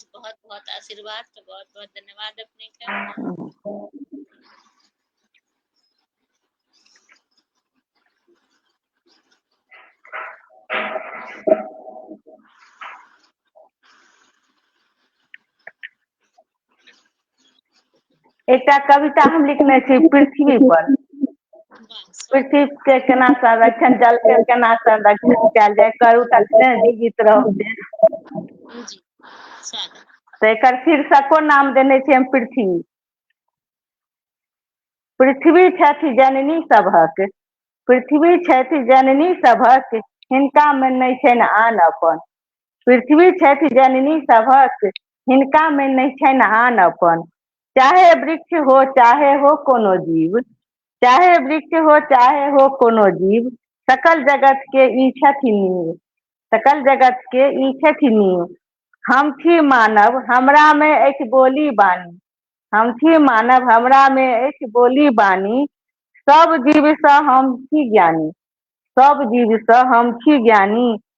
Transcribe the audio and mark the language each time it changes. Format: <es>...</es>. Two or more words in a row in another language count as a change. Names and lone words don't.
<mai>बहुत बहुत आशीर्वाद, तो बहुत बहुत धन्यवाद अपने का। एक कविता हम लिखने छी पृथ्वी पर। पृथ्वी के केना संरक्षण, जल के केना संरक्षण कयल जाय, करू तखने जीवित रहते। तो एक शीर्षको नाम देने छी हम पृथ्वी। पृथ्वी छथि जननी सभक, पृथ्वी छथि जननी सभक, हिनका में नहीं छनि आन अपन। पृथ्वी छथि जननी सभक, हिनका में नहीं छनि आन अपन। चाहे वृक्ष हो चाहे हो कोनो जीव, चाहे वृक्ष हो चाहे हो कोनो जीव, सकल जगत के ई छथि नीव, सकल जगत के ई छथि नीव। हम छी मानव हमरा में अछि बोली बानी, हम छी मानव हमरा में अछि बोली बानी। सब जीव सँ हम छी ज्ञानी, सब जीव सँ हम छी ज्ञानी।</mai>